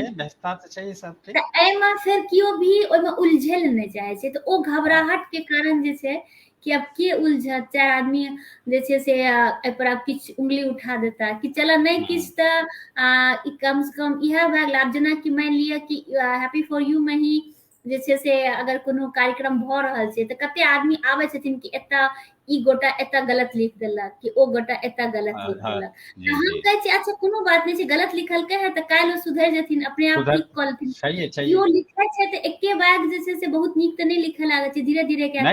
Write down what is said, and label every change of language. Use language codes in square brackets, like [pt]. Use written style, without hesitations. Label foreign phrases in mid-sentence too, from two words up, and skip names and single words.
[mai] छैहे, व्यस्तता तो छैहे सबके। तऽ एहिमे फेर केओ भी ओहिमे उलझै ले नहि चाहे छै, तऽ ओ हाँ, घबराहट के कारण जे छै कि अब के उलझत, चारि आदमी जे छै से एहि पर आब किछु उंगली उठा देता कि चलऽ नहीं हुँ, किछु तऽ ई कम से कम इएह भए गेल। आब जेनाकि मानि लिअ कि हैप्पी फॉर यू में ही जे छै से अगर कोनो कार्यक्रम भऽ रहल छै तऽ कते आदमी आबै छथिन कि एतऽ ई गोटा एतऽ गलत लिख देलक, कि ओ गोटा एतऽ गलत लिख हाँ, देलक, तऽ जी, हम जी, कहै छियै अच्छा कोनो बात नहीं छै, गलत लिखलकै है तऽ काल्हि ओ सुधरि जेथिन, अपने आप उधर ठीक कऽ लेथिन। छैहे, छैहे। केओ लिखै छै तऽ एके बैग जे छै से बहुत नीक तऽ नहीं लिखऽ लागै छै, धीरे धीरे कए